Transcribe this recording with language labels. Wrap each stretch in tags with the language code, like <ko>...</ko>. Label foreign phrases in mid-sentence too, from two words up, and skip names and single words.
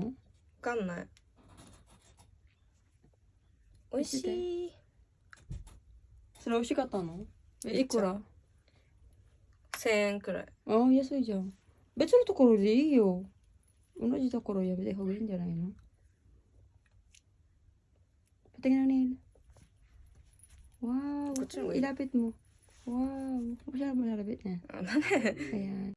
<ja>わかんない。美味しい。それ美味しかったの？いくら？1000円くらい。ああ、安いじゃん。別のところでいいよ。同じところやめた方がいいんじゃないの ？</ja> <tl>Patingin ang</tl> <ja>nail.</ja> <tl>Wow, ilapit mo. Wow, masyado mo nalapit na. Ayan.</tl>